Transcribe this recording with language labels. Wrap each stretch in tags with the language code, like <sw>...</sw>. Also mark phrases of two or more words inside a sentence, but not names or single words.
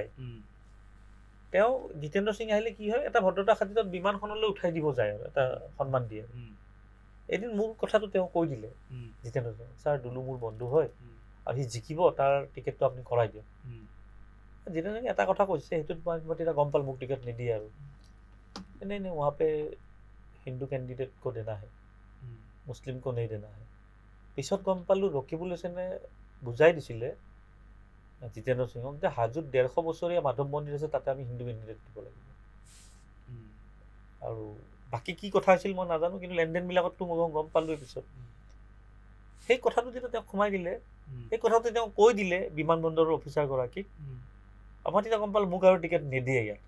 <as>তেওঁ জিতেন্দ্ৰ সিং আহিলে কি হয়, এটা ভদ্ৰতা খাতিৰত বিমানখনলৈ উঠাই দিব যায় আৰু এটা সন্মান দিয়ে। এদিন মোৰ কথাটো তেওঁ কৈ দিলে জিতেন্দ্ৰ সিং, ছাৰ দুলু মোৰ বন্ধু হয় আৰু সি জিকিব, তাৰ টিকেটটো আপুনি কৰাই দিয়ক। জিতেন্দ্ৰ সিং এটা কথা কৈছে, সেইটোত মই তেতিয়া গম পালোঁ মোক টিকেট নিদিয়ে আৰু</as> <hi>नहीं नहीं वहाँ पे हिंदू कैंडिडेट को देना है, मुस्लिम को नहीं देना है।</hi> <as>পিছত গম পালোঁ ৰকিবুল হুছেইনে বুজাই দিছিলে জিতেন্দ্ৰ সিঙক যে হাজোত 150 বছৰীয়া মাধৱ মন্দিৰ আছে, তাতে আমি হিন্দু কেণ্ডিডেট দিব লাগিব। আৰু বাকী কি কথা আছিল মই নাজানো, কিন্তু লেনদেনবিলাকততো মই গম পালোঁ পিছত। সেই কথাটো যেতিয়া তেওঁক সোমাই দিলে, সেই কথাটো তেওঁ কৈ দিলে বিমানবন্দৰৰ অফিচাৰগৰাকীক, আমাৰ তেতিয়া গম পালোঁ মোক আৰু টিকেট নিদিয়ে ইয়াতে।</as>